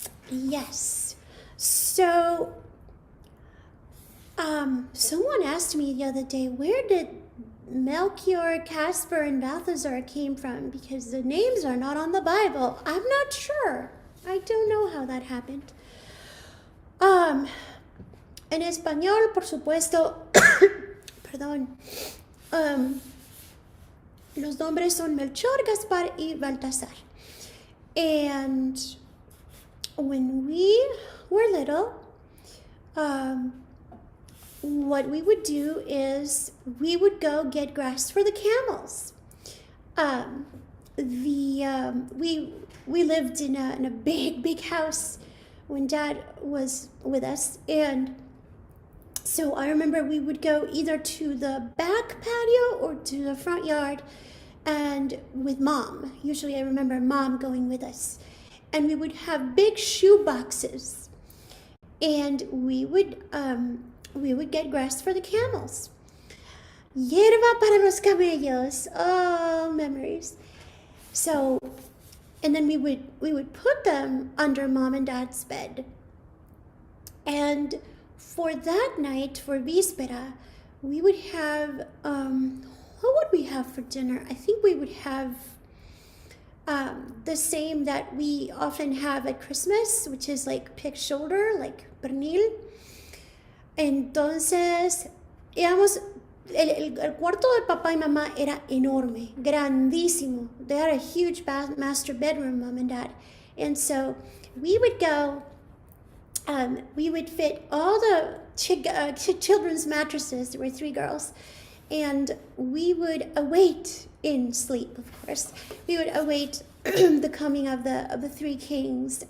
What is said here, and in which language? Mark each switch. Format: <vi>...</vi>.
<en>Yes. So, someone asked me the other day, where did Melchior, Caspar, and Balthazar came from? Because the names are not on the Bible. I'm not sure. I don't know how that happened.</en> <es>En español, por supuesto, perdón, los nombres son Melchor, Gaspar, y Baltasar.</es> <en>And when we were little, what we would do is we would go get grass for the camels. We lived in a big house when Dad was with us, and so I remember we would go either to the back patio or to the front yard, and with Mom. Usually I remember Mom going with us, and we would have big shoe boxes, and we would get grass for the camels.</en> <es>Hierba para los camellos.</es> <en>Oh, memories. So, and then we would put them under Mom and Dad's bed. And for that night, for bispera, we would have, what would we have for dinner? I think we would have the same that we often have at Christmas, which is like pig shoulder, like pernil.</en> <es>Entonces, íbamos, el cuarto de papá y mamá era enorme, grandísimo.</es> <en>They had a huge master bedroom, Mom and Dad. And so we would go, we would fit all the children's mattresses. There were 3 girls. And we would await, in sleep, of course, we would await the coming of the 3 kings.</en>